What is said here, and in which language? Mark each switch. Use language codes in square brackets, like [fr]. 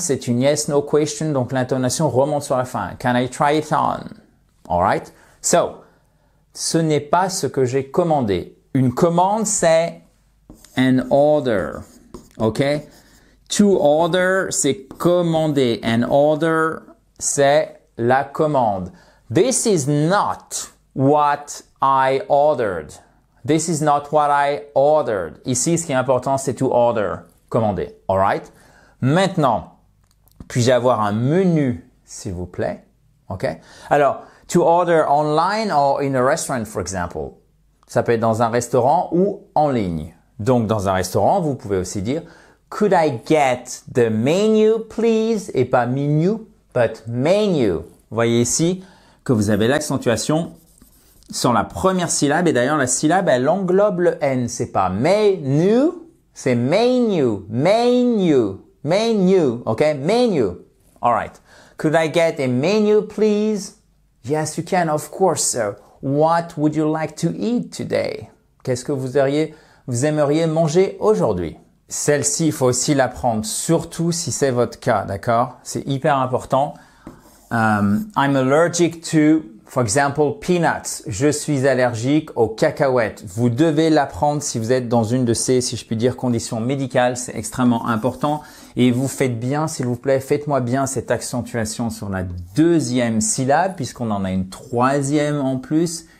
[fr] C'est une yes, no question. Donc l'intonation remonte sur la fin. [en] Can I try it on? Alright? [fr] So, ce n'est pas ce que j'ai commandé. Une commande, c'est an order. OK? To order, c'est commander. An order, c'est la commande. [en] This is not what I ordered. This is not what I ordered. [fr] Ici, ce qui est important, c'est to order, commander. All right? Maintenant, puis-je avoir un menu, s'il vous plaît? OK? [en] Alors, to order online or in a restaurant, for example. [fr] Ça peut être dans un restaurant ou en ligne. Donc, dans un restaurant, vous pouvez aussi dire [en] could I get the menu, please? [fr] Et pas menu, but menu. Vous voyez ici que vous avez l'accentuation sur la première syllabe, et d'ailleurs la syllabe elle englobe le N, c'est pas menu, c'est menu, menu, menu, ok, menu. [en] Alright. Could I get a menu, please? Yes, you can, of course, sir. What would you like to eat today? [fr] Qu'est-ce que vous aimeriez manger aujourd'hui? Celle-ci, il faut aussi l'apprendre, surtout si c'est votre cas, d'accord? C'est hyper important. [en] I'm allergic to, for example, peanuts. [fr] Je suis allergique aux cacahuètes. Vous devez l'apprendre si vous êtes dans une de ces, si je puis dire, conditions médicales. C'est extrêmement important. Et vous faites bien, s'il vous plaît, faites-moi bien cette accentuation sur la deuxième syllabe, puisqu'on en a une troisième en plus.